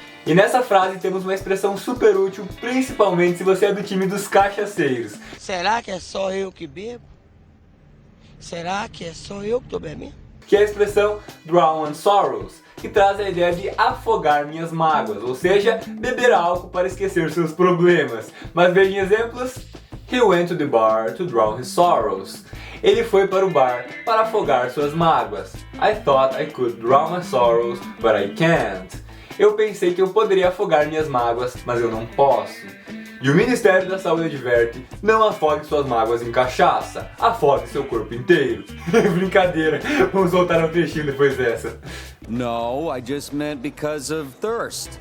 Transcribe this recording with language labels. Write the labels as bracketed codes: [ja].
[pt] E nessa frase temos uma expressão super útil, principalmente se você é do time dos cachaceiros. Será que é só eu que bebo? Será que é só eu que tô bebendo? Que é a expressão drown my sorrows, que traz a ideia de afogar minhas mágoas, ou seja, beber álcool para esquecer seus problemas. Mas vejam exemplos. [en] He went to the bar to drown his sorrows. [pt] Ele foi para o bar para afogar suas mágoas. [en] I thought I could drown my sorrows, but I can't. [pt] Eu pensei que eu poderia afogar minhas mágoas, mas eu não posso. E o Ministério da Saúde adverte: não afogue suas mágoas em cachaça, afogue seu corpo inteiro. Brincadeira, vamos voltar ao trechinho depois dessa. [en] No, I just meant because of thirst.